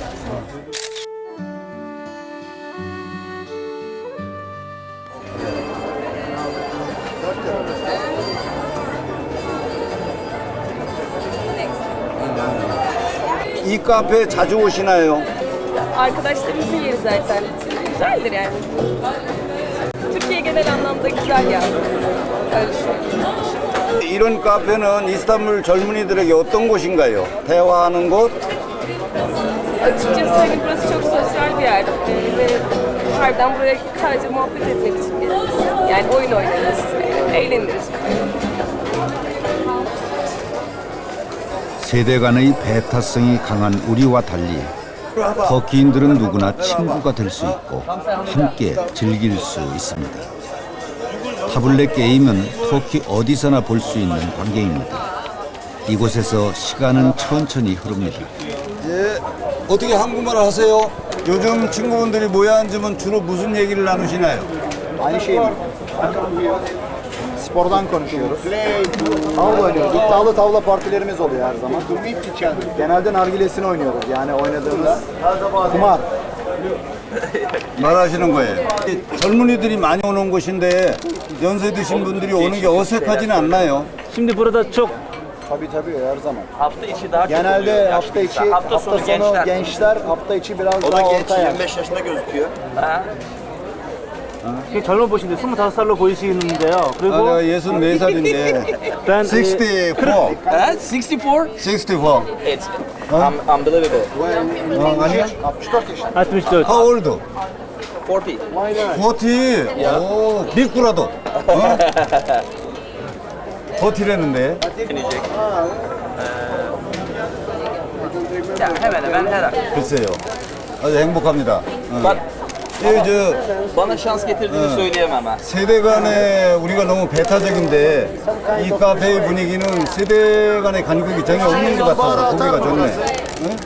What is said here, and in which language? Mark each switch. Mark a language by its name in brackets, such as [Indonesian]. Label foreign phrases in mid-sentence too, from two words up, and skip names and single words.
[Korean] 이 카페 자주 오시나요? [Turkish] Arkadaşlarımızın yeri zaten. Güzeldir yani. Türkiye genel anlamda güzel yani. Öyle söyleyeyim. [Korean] 이런 카페는 이스탄불 젊은이들에게 어떤 곳인가요? 대화하는 곳? [Turkish] Açıkçası hani burası çok sosyal bir yer. Ve harbiden buraya sadece muhabbet etmek için geliriz. Yani oyun oynarız, eğleniriz. [Korean] 세대 간의 배타성이 강한 우리와 달리 터키인들은 누구나 친구가 될 수 있고 함께 즐길 수 있습니다. 타블렛 게임은 터키 어디서나 볼 수 있는 광경입니다. 이곳에서 시간은 천천히 흐릅니다. 예. 어떻게 한국말 하세요? 요즘 친구분들이 모여 앉으면 주로 무슨 얘기를 나누시나요? [Turkish] Aynı şey mi? Spordan konuşuyoruz. Tavla oynuyoruz. İddialı tavla partilerimiz oluyor her zaman. Genelde nargilesini oynuyoruz. Yani oynadığımız kumar. [Korean] 말하시는 거예요. 젊은이들이 많이 오는 곳인데 연세 드신 분들이 오는 게 어색하지는 않나요? [Turkish] Şimdi burada çok Tabii her zaman. hafta içi daha çok Genelde oluyor. hafta içi, hafta sonu gençler, hafta içi biraz daha orta yaş. 25 yaşında gözüküyor. [Korean] 젊어 보시는데 25살로 보이시는데요. 그리고 아, 내가 64살인데 [Turkish] ben 64. [Korean] 64? 64. [English] It's unbelievable. [Korean] 아니야? [Turkish] 64 yaşında. 64. [English] How old? 40. 40. [Korean] 오, 빅구라도. 어? 40랬는데. [Turkish] Ya hemen hemen her ay. [Korean] 글쎄요. 아주 행복합니다. [Turkish] Bak, [Korean] 저 [Turkish] bana şans getirdiğini söyleyemem ha. [Korean] 세대 간에 우리가 너무 배타적인데 이 카페의 분위기는 세대 간의 간격이 전혀 없는 것 같아서 보기가 좋네. 응?